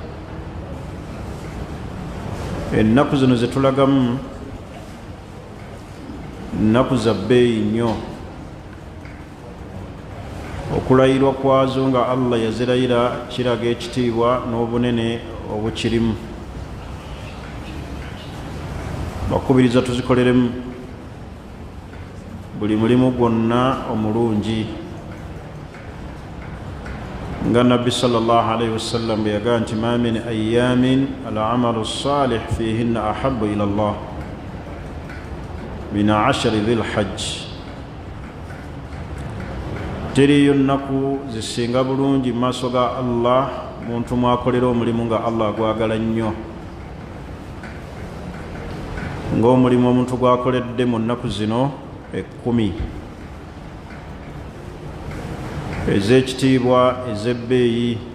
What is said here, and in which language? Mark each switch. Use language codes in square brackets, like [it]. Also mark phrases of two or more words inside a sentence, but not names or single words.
[lg] Ennaku zino zetulagamu nnaku za bbeeyi nnyo, okulayirwa kwazo nga Allah yazilayira kiraga ekitiibwa n'obunene obukirimu. Bakubiriza tuzikoleremu buli mulimu gwonna omulungi, nga nabbi [ar] صلى الله عليه وسلم [lg] bwe yagaa nti [ar] ما من أيام العمل الصالح فيهن أحب إلى الله من 10 ذي الحجة. [lg] Teriyo nnaku zisinga bulungi mu maaso ga Allah muntu mwakolera omulimu nga Allah agwagala nnyo ng'omulimu omuntu gwakoledde mu nnaku zino 10 ez'ekitiibwa ez'ebbeeyi.